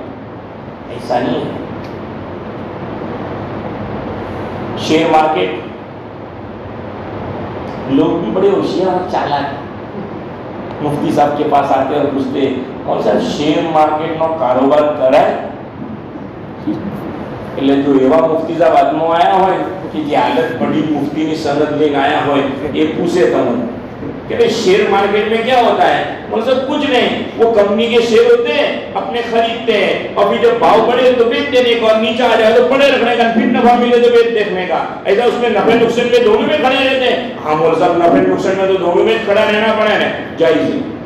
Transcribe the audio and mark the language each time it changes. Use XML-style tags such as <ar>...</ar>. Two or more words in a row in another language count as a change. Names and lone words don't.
<ur>ایسا نہیں ہے. شیئر مارکیٹ لوگ بھی بڑے ہوشیار اور چالاک ہیں. مفتی صاحب کے پاس آتے اور پوچھتے کون سا شیئر مارکیٹ میں کاروبار کرا ہے.</ur> <gu>એટલે જો એવા મુફ્તી સાહેબ હાથમાં આયા હોય કે જે હાલત બડી મુફ્તીની સનદ લઈને આયા હોય એ પૂછે તમને</gu> <ur>کہ شیئر مارکیٹ میں کیا ہوتا ہے. مطلب کچھ نہیں, وہ کمپنی کے شیئر ہوتے ہیں اپنے خریدتے ہیں اور پھر جب بھاؤ بڑھے تو بیچ دینے کا, اور نیچے آ جائے تو پڑے رکھنے کا, پھر نفع ملے تو بیچ دیکھنے کا. ایسا اس میں نفع نقصان میں دونوں میں کھڑے رہتے ہیں. ہاں مول صاحب نفع نقصان میں تو دونوں میں کھڑا رہنا پڑے نا, جائز ہے.</ur>